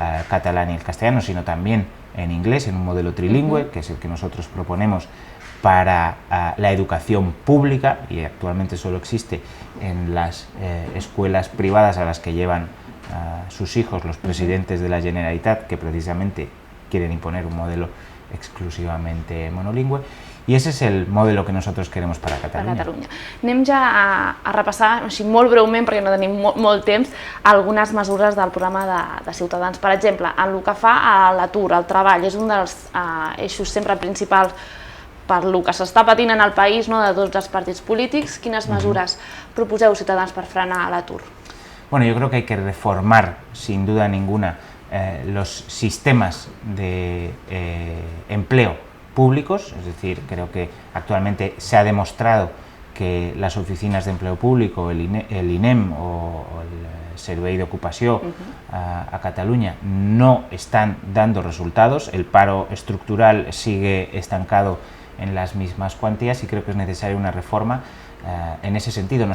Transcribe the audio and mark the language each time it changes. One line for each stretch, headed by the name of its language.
Spanish: catalán y el castellano, sino también en inglés, en un modelo trilingüe, que es el que nosotros proponemos para la educación pública, y actualmente solo existe en las escuelas privadas a las que llevan sus hijos los presidentes de la Generalitat, que precisamente quieren imponer un modelo exclusivamente monolingüe,
Catalan: i ese és
Spanish: el modelo que nosotros queremos para Catalunya.
Catalan: Anem ja a repassar, així molt breument, perquè no tenim molt temps, algunes mesures del programa de Ciutadans. Per exemple, en el que fa a l'atur, al treball, és un dels eixos sempre principals per el que s'està patint en el país, de tots els partits polítics. Quines mesures proposeu, Ciutadans, per frenar l'atur?
Spanish: Bueno, yo creo que hay que reformar, sin duda ninguna, los sistemas de empleo públicos, es decir, creo que actualmente se ha demostrado que las oficinas de empleo público, el INEM o el Servei d'Ocupació a Cataluña no están dando resultados, el paro estructural sigue estancado en las mismas cuantías y creo que es necesaria una reforma en ese sentido.